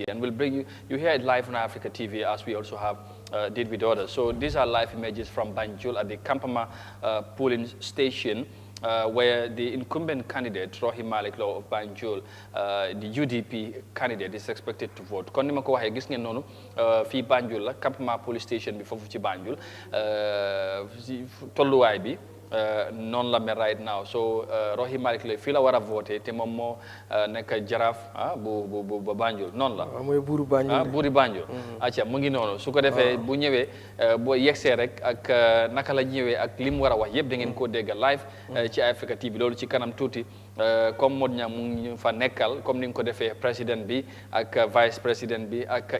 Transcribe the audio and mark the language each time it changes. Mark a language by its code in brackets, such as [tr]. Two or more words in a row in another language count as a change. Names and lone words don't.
[en] And we'll bring you hear it live on Eyeafrica TV, as we also have did with others. So these are live images from Banjul at the Kampama polling station, where the incumbent candidate, Rohim Malik of Banjul, the UDP candidate, is expected to vote. [wo] Kon nima ko waxe gis ngeen nonu fi Banjul la Kampama police station bi fofu ci Banjul tolluwaay bi non la mel [en] right now. [wo] So Rohim Malik la fii la war a voté te moom moo nekk jaraaf bu Banjul noonu la. mooy buuru Banjul buuri Banjul. acca mu ngi noonu su ko defee bu ñëwee boo yegsee rek ak naka la ñëwee ak li mu war a wax yëpp da ngeen koo dégg live ci Eyeafrica TV loolu ci kanam tuuti comme Modou Niang mu ngi fa nekkal comme ni nga ko defee président bi ak [fr] vice président [wo] bi ak